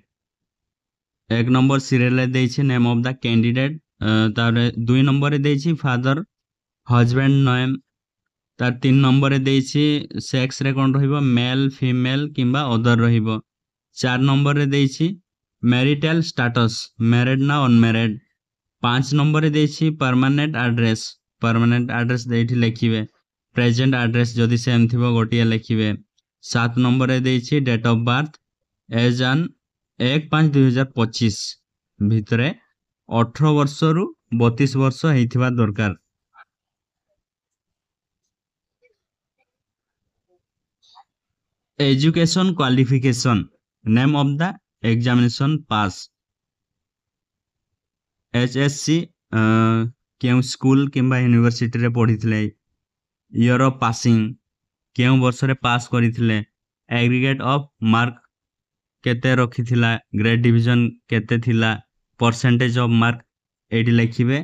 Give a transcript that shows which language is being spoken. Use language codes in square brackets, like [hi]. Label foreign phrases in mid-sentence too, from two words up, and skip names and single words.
[en] 1 number serial देछि name of the candidate. [or] ତାରେ 2 ନମ୍ବର ଦେଇଛି [en] father husband name. [or] ତାର 3 ନମ୍ବର ଦେଇଛି ସେକ୍ସ ରେ କଣ ରହିବ [en] male female [or] କିମ୍ବା ଅଦର ରହିବ। 4 ନମ୍ବର ରେ ଦେଇଛି [en] marital status married [or] ନା ଅନମ୍ୟାରେଡ୍। 5 ନମ୍ବରରେ ଦେଇଛି [en] permanent address [or] ଏଇଠି ଲେଖିବେ। [en] present address [or] ଯଦି ସେମ୍ ଥିବ ଗୋଟିଏ ଲେଖିବେ। 7 ନମ୍ବରରେ ଦେଇଛି [en] date of birth age on [or] 1/5/2025 ଭିତରେ 18 ବର୍ଷରୁ 32 ବର୍ଷ ହେଇଥିବା ଦରକାର। [en] education qualification name of the examination pass HSC [or] କେଉଁ ସ୍କୁଲ କିମ୍ବା ୟୁନିଭର୍ସିଟି ରେ ପଢ଼ିଥିଲେ [en] year of passing [or] କେଉଁ ବର୍ଷ ରେ ପାସ କରିଥିଲେ [en] aggregate of mark [or] କେତେ ରଖିଥିଲା [en] grade division [or] କେତେ ଥିଲା [en] percentage of mark [or] ଏଠି ଲେଖିବେ।